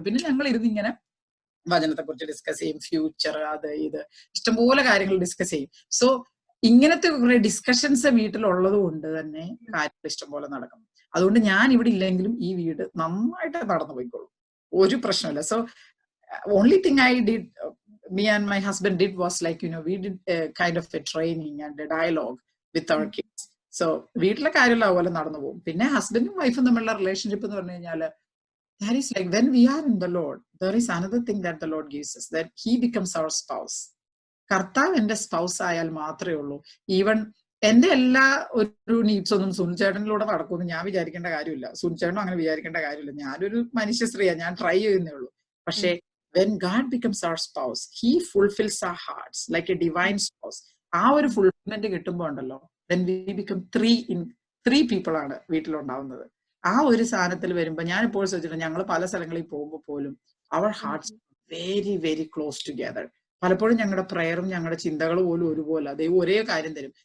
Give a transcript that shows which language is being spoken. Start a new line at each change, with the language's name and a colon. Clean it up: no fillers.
Malayalam: പിന്നെ ഞങ്ങൾ ഇരുന്ന് ഇങ്ങനെ വചനത്തെ കുറിച്ച് ഡിസ്കസ് ചെയ്യും, ഫ്യൂച്ചർ, അത് ഇത് ഇഷ്ടംപോലെ കാര്യങ്ങൾ ഡിസ്കസ് ചെയ്യും. സോ ഇങ്ങനത്തെ കുറെ ഡിസ്കഷൻസ് വീട്ടിലുള്ളത് കൊണ്ട് തന്നെ കാര്യങ്ങൾ ഇഷ്ടംപോലെ നടക്കും. അതുകൊണ്ട് ഞാൻ ഇവിടെ ഇല്ലെങ്കിലും ഈ വീട് നന്നായിട്ട് നടന്നു പോയിക്കോളും, ഒരു പ്രശ്നമില്ല.
English: So only thing I did, me and my husband did was like, we did a kind of a training and a dialogue with our kids.
Malayalam: So വീട്ടിലെ കാര്യമുള്ള അതുപോലെ നടന്നു പോകും. പിന്നെ ഹസ്ബൻഡും വൈഫും തമ്മിലുള്ള റിലേഷൻഷിപ്പ് എന്ന് പറഞ്ഞു കഴിഞ്ഞാൽ,
English: that is like when we are in the Lord, there is another thing that the Lord gives us, that he becomes our spouse.
Malayalam: കർത്താവ് എന്റെ സ്പൗസ് ആയാൽ മാത്രമേ ഉള്ളൂ. ഈവൻ എന്റെ എല്ലാ ഒരു നീഡ്സ് ഒന്നും സുനിച്ചേട്ടനിലൂടെ നടക്കുമെന്ന് ഞാൻ വിചാരിക്കേണ്ട കാര്യമില്ല. സുനിച്ചേട്ടനും അങ്ങനെ വിചാരിക്കേണ്ട കാര്യമില്ല. ഞാനൊരു മനുഷ്യ സ്ത്രീയാണ്, ഞാൻ ട്രൈ ചെയ്യുന്നേ ഉള്ളൂ.
English: പക്ഷേ when God becomes our spouse, he fulfills our hearts like a divine spouse.
Malayalam: ആ ഒരു ഫുൾഫിൽമെന്റ് കിട്ടുമ്പോൾ ഉണ്ടല്ലോ,
English: then we become 3 people
Malayalam: ആണ് വീട്ടിലുണ്ടാവുന്നത്. ആ ഒരു സാധനത്തിൽ വരുമ്പോ ഞാൻ ഇപ്പോൾ ശ്രദ്ധിച്ചിട്ടുണ്ട്, ഞങ്ങൾ പല സ്ഥലങ്ങളിൽ പോകുമ്പോൾ പോലും our
English: Hearts very very close together.
Malayalam: പലപ്പോഴും ഞങ്ങളുടെ പ്രയറും ഞങ്ങളുടെ ചിന്തകളും പോലും ഒരുപോലെ, ദൈവം ഒരേ കാര്യം തരും.